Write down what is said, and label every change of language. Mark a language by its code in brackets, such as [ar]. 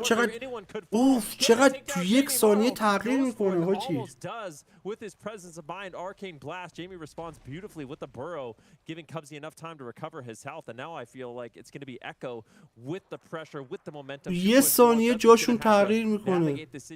[fa] چقدر اوف چقدر تو یک ثانیه تغییر میکنه حاجی. [en] With his presence of mind, Arcane Blast, Jamie responds beautifully with the burrow, giving Cubsy enough time to recover his health. And now I feel like it's going to be Echo with the pressure, with the momentum. [fa] یه ثانیه جاشون تغییر میکنه.